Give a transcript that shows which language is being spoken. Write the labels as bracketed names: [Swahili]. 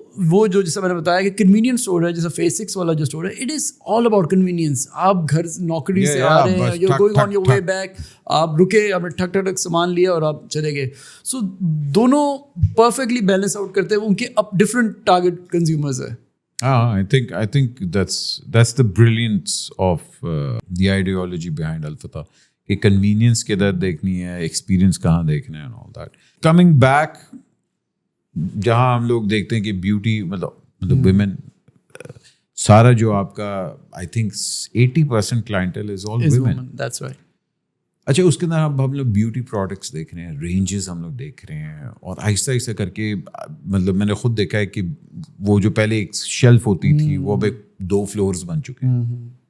[Urdu] وہ جو جیسا میں نے بتایا کہ کنوینئنس اسٹور ہے, جیسا فیز 6 والا جو اسٹور ہے, [English] It is all about convenience. [Urdu] آپ گھر نوکری سے آ رہے ہیں, [English] you are going on your way back, [Urdu] آپ رکے, آپ نے ٹھک ٹھک سامان لیا اور آپ چلے گئے. سو دونوں پرفیکٹلی بیلنس آؤٹ کرتے ہیں, ان کے اب ڈفرنٹ ٹارگیٹ کنزیومرز ہے. [English] I think that's the brilliance of the ideology behind Al-Fatah, [Urdu] کہ کنوینئنس کدھر دیکھنی ہے, ایکسپیرینس کہاں دیکھنا ہے, [English] and all that. Coming back, [Urdu] جہاں ہم لوگ دیکھتے ہیں کہ بیوٹی مطلب ویمن, سارا جو آپ کا I think 80% clientele [English] Is all women. That's right. [Urdu] اچھا, اس کے اندر اب ہم بیوٹی پروڈکٹس دیکھ رہے ہیں, رینجز ہم لوگ دیکھ رہے ہیں, اور آہستہ آہستہ کر کے مطلب میں نے خود دیکھا ہے کہ وہ جو پہلے ایک شیلف ہوتی تھی وہ اب 2 floors بن چکے ہیں.